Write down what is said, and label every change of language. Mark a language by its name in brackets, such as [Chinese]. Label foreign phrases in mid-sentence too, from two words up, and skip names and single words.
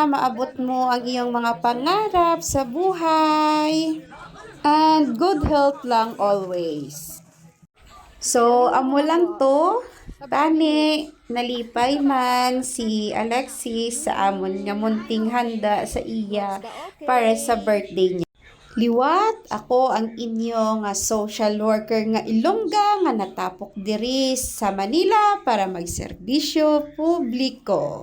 [Filipino] maabot mo ang iyong mga pangarap sa buhay. [English] And good health lang always. [Hiligaynon] So, amo lang to. Tani, nalipay man si Alexis sa amon nga [Filipino] munting handa [Hiligaynon] sa iya para sa birthday niya. Liwat, ako ang inyo nga social worker nga Ilongga nga natapok diri sa Manila para magserbisyo publiko.